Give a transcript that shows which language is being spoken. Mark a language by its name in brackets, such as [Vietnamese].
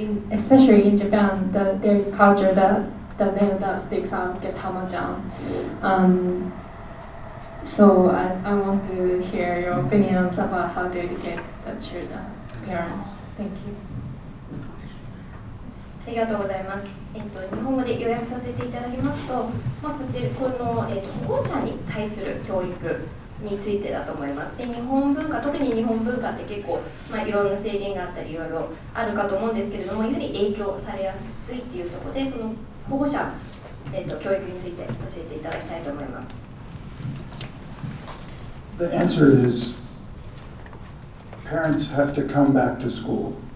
[English] Especially in Japan, there is culture that the nail that sticks out gets hammered down. So I want to hear your opinions about how to educate the children, parents. Thank you. [Japanese] ありがとうございます。日本語で要約させていただきますと、この、保護者に対する教育についてだと思います。で、日本文化、特に日本文化って結構、いろんな制限があったりいろいろあるかと思うんですけれども、やはり影響されやすいっていうところで、その保護者、教育について教えていただきたいと思います。 [English] The answer is parents have to come back to school.